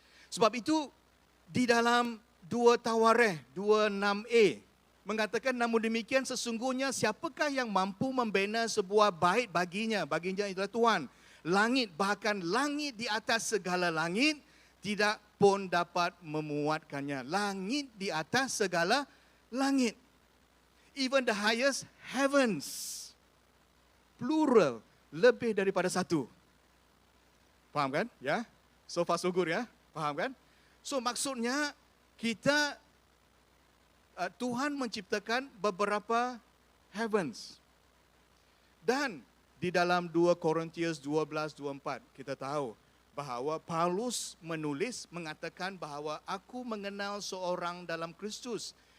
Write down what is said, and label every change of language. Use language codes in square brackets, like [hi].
[ms] Sebab itu di dalam 2 Tawarikh 2:6a mengatakan, namun demikian sesungguhnya siapakah yang mampu membina sebuah bait baginya? Baginya itulah Tuhan. Langit, bahkan langit di atas segala langit, tidak pun dapat memuatkannya. Langit di atas segala langit. [en] Even the highest heavens. [ms] Plural, lebih daripada satu. Faham kan? Ya. [en] So far so good [ms] ya. Faham kan? So maksudnya kita Tuhan menciptakan beberapa heavens. Dan di dalam 2 Korintius 12:24 kita tahu bahawa Paulus menulis mengatakan bahawa aku mengenal seorang dalam Kristus.